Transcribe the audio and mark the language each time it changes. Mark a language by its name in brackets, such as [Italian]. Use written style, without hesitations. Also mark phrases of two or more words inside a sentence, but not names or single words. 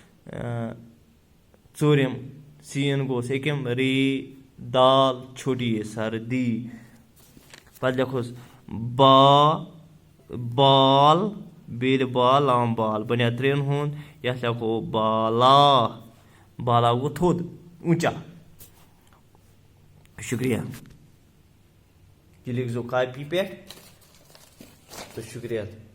[Kashmiri] 4 سین گوس 1 ری دال چھوٹی یہ سردی پتہٕ لیکھوس بال بیٚیہِ بال لام بال بنیٛاو 3 ہُنٛد یتھ لیکھو بالا گوٚو تھوٚد اونچا شکریہ یہ لکھ زو کاپی پہ تو شکریہ